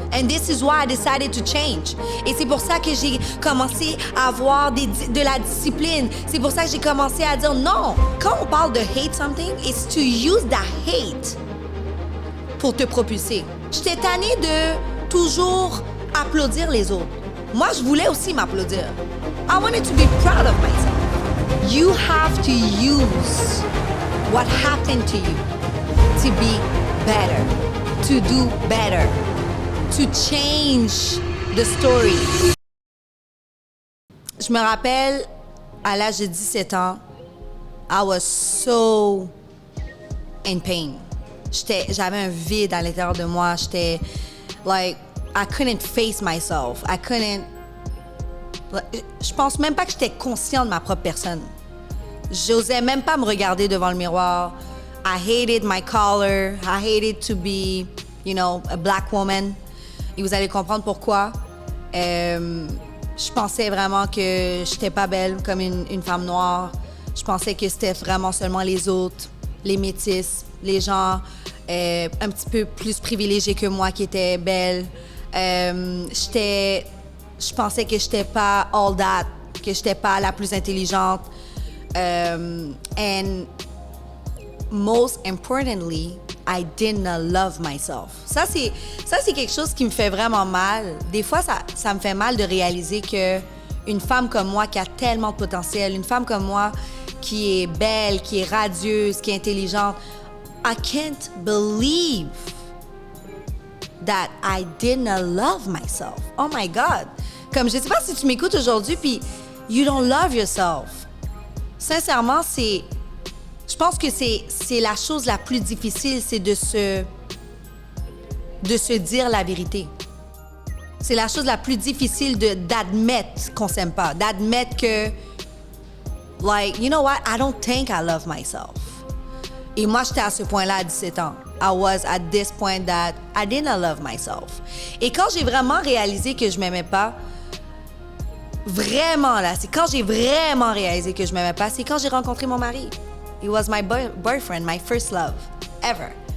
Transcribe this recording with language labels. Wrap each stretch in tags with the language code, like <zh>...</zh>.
<en>And this is why I decided to change.</en> <fr>Et c'est pour ça que j'ai commencé à avoir de la discipline. C'est pour ça que j'ai commencé à dire non. Quand on parle de</fr> <en>hate something, it's to use that hate</en> <fr>pour te propulser. J'étais tannée de toujours applaudir les autres. Moi, je voulais aussi m'applaudir.</fr> <en>I wanted to be proud of myself. You have to use what happened to you to be better, to do better, to change the story.</en> <fr>Je me rappelle, à l'âge de 17 ans,</fr> <en>I was so in pain.</en> <fr>J'avais un vide à l'intérieur de moi. J'étais,</fr> <en>like, I couldn't face myself.</en> <fr>Je pense même pas que j'étais consciente de ma propre personne. J'osais même pas me regarder devant le miroir.</fr> <en>I hated my color. I hated to be, a black woman.</en> <fr>Et vous allez comprendre pourquoi. Je pensais vraiment que j'étais pas belle comme une femme noire. Je pensais que c'était vraiment seulement les autres, les métis, les gens un petit peu plus privilégiés que moi qui étaient belles. Je pensais que j'étais pas</fr> <en>all that,</en> <fr>que j'étais pas la plus intelligente.</fr> <en>And most importantly, I didn't love myself.</en> <fr>Ça, c'est quelque chose qui me fait vraiment mal. Des fois, ça me fait mal de réaliser que une femme comme moi qui a tellement de potentiel, une femme comme moi qui est belle, qui est radieuse, qui est intelligente,</fr> <en>I can't believe that I didn't love myself. Oh my God.</en> <fr>Comme je sais pas si tu m'écoutes aujourd'hui puis</fr> <en>you don't love yourself.</en> <fr>Sincèrement, je pense que c'est la chose la plus difficile, c'est de se dire la vérité. C'est la chose la plus difficile d'admettre qu'on s'aime pas, d'admettre que, like,</fr> <en>you know what, I don't think I love myself.</en> <fr>Et moi, j'étais à ce point-là à 17 ans.</fr> <en>I was at this point that I didn't love myself.</en> <fr>Et quand j'ai vraiment réalisé que je m'aimais pas, vraiment là, c'est quand j'ai vraiment réalisé que je m'aimais pas, c'est quand j'ai rencontré mon mari.</fr> <en>He was my boyfriend, my first love ever.</en>